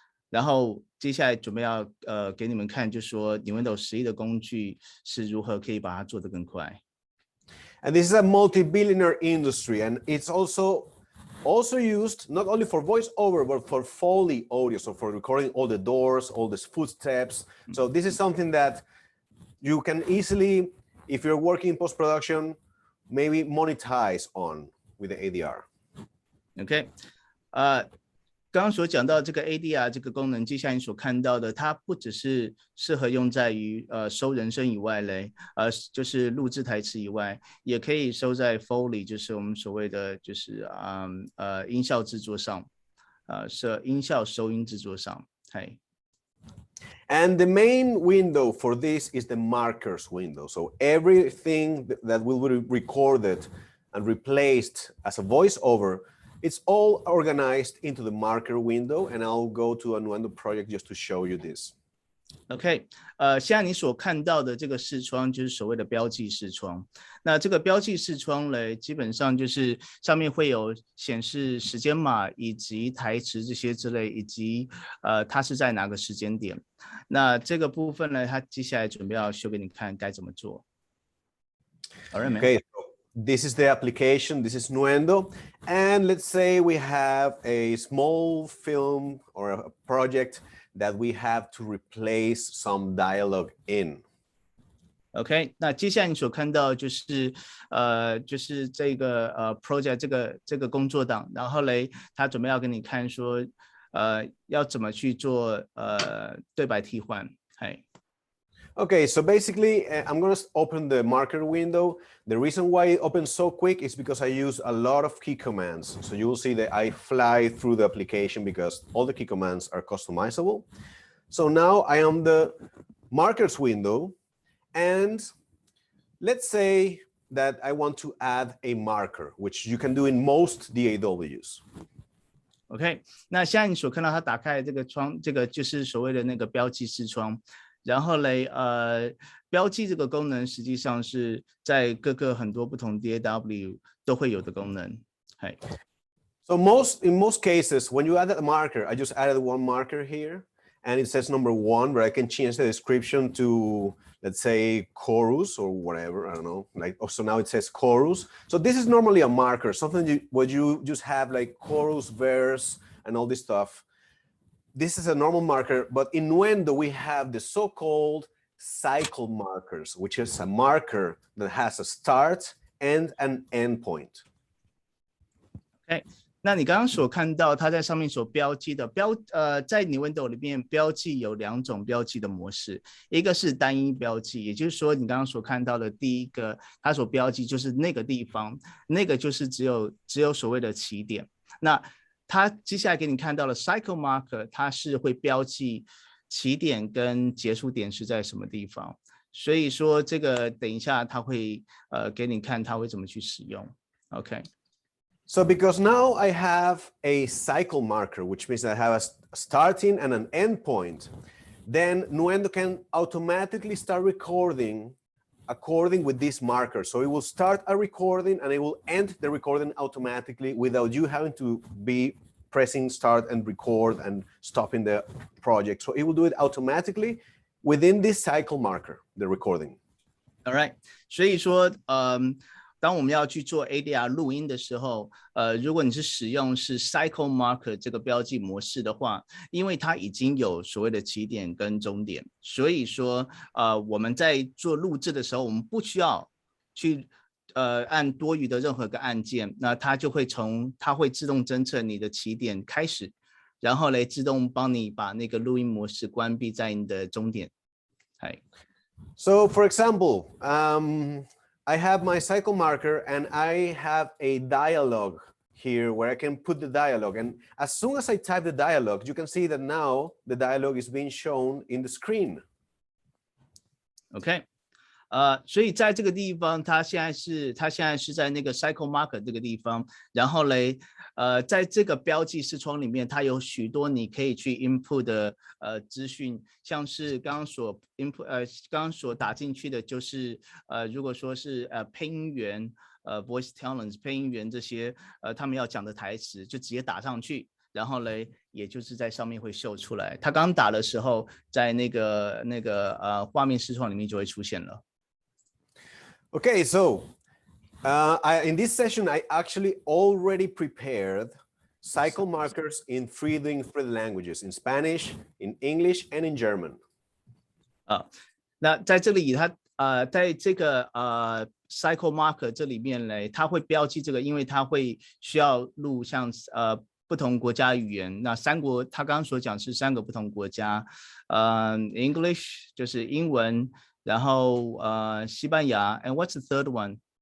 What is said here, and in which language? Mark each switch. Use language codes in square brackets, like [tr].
[zh] 然后接下来准备要给你们看，就是说 Nuendo 11的工具是如何可以把它做得更快。 [en] And this is a multi-billionaire industry, and it's also used not only for voiceover but for Foley audio, so for recording all the doors, all the footsteps. So this is something that you can easily, if you're working in post-production, maybe monetize on with the ADR. [zh] OK， 刚刚所讲到这个 ADR 这个功能，接下来你所看到的，它不只是适合用在于收人声以外嘞，就是录制台词以外，也可以收在 Foley， 就是我们所谓的就是音效制作上。音效收音制作上。嘿。 [en] And the main window for this is the markers window. So everything that will be recorded and replaced as a voiceover, it's all organized into the marker window. And I'll go to a Nuendo project just to show you this. [zh] OK， 现在你所看到的这个视窗就是所谓的标记视窗。那这个标记视窗呢，基本上就是上面会有显示时间码以及台词这些之类，以及它是在哪个时间点。那这个部分呢，它接下来准备要秀给你看该怎么做。 [en] Okay, so this is the application. This is Nuendo. And let's say we have a small film or a project that we have to replace some dialogue in. [zh] OK， 那接下来你所看到就是这个project 这个工作档，然后嘞，他准备要给你看说要怎么去做对白替换。嘿。 [en] Okay, so basically, I'm going to open the marker window. The reason why it opens so quick is because I use a lot of key commands. So you will see that I fly through the application because all the key commands are customizable. So now I am the markers window. And let's say that I want to add a marker, which you can do in most DAWs. [zh] OK， 那现在你所看到它打开这个窗，这个就是所谓的那个标记视窗。然后嘞，标记这个功能实际上是在各个很多不同 DAW 都会有的功能。嘿。 [en] So in most cases, when you add a marker, I just added one marker here, and it says number 1, where I can change the description to, let's say, chorus or whatever. I don't know. Like, so now it says chorus. So this is normally a marker, something where you just have like chorus, verse, and all this stuff. This is a normal marker, but in Nuendo, we have the so-called cycle markers, which is a marker that has a start and an end point. Okay. [zh] 那你刚刚所看到它在上面所标记的在 Nuendo 里面标记有2种标记的模式，一个是单一标记，也就是说你刚刚所看到的第一个，它所标记就是那个地方，那个就是只有所谓的起点。那它接下来给你看到了 cycle marker， 它是会标记起点跟结束点是在什么地方，所以说这个等一下它会给你看它会怎么去使用。 OK。 [en] So because now I have a cycle marker, which means I have a starting and an end point, then Nuendo can automatically start recording according with this marker. So it will start a recording and it will end the recording automatically without you having to be pressing start and record and stopping the project. So it will do it automatically within this cycle marker, the recording. All right. [zh] 所以说，当我们要去做 ADR 录音的时候，如果你是使用是 cycle marker 这个标记模式的话，因为它已经有所谓的起点跟终点，所以说我们在做录制的时候，我们不需要去按多余的任何个按键，那它会自动侦测你的起点开始，然后来自动帮你把那个录音模式关闭在你的终点。 [en] So for example, I have my cycle marker and I have a dialogue here where I can put the dialogue. And as soon as I type the dialogue, you can see that now the dialogue is being shown in the screen. [zh] OK， 所以在这个地方，它现在是在那个 cycle marker 这个地方，然后嘞，在这个标记视窗里面，它有许多你可以去 input 的资讯，像是刚刚所打进去的就是如果说是配音员voice talents 配音员这些他们要讲的台词，就直接打上去。然后嘞，也就是在上面会秀出来。他刚打的时候，在那个画面视窗里面就会出现了。 [en] Okay, so in this session, I actually already prepared cycle markers in 3 different languages: in Spanish, in English, and in German. [zh] 那在这里它在这个cycle marker 这里面嘞，它会标记这个，因为它会需要录像不同国家语言。那他刚刚所讲是3个不同国家，English 就是英文，然后西班牙 ， [en] and what's the third one?